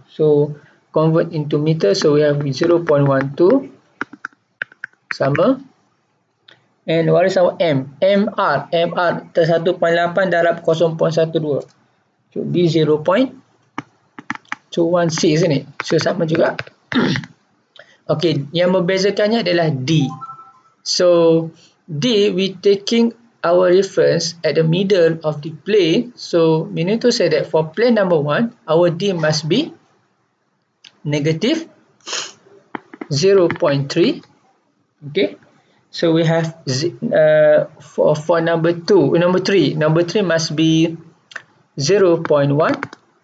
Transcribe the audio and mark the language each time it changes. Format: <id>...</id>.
<en>So convert into meter, so we have 0.12 sama. And what is our M? MR 1.8 darab 0.12 should be 0.216, isn't it?</en> <ms>So sama juga. Okay, yang membezakannya adalah D.</ms> <en>So D, we taking our reference at the middle of the plane. So we need to say that for plane number 1, our D must be negative 0.3. Okay, so we have for number 3 must be 0.1.</en>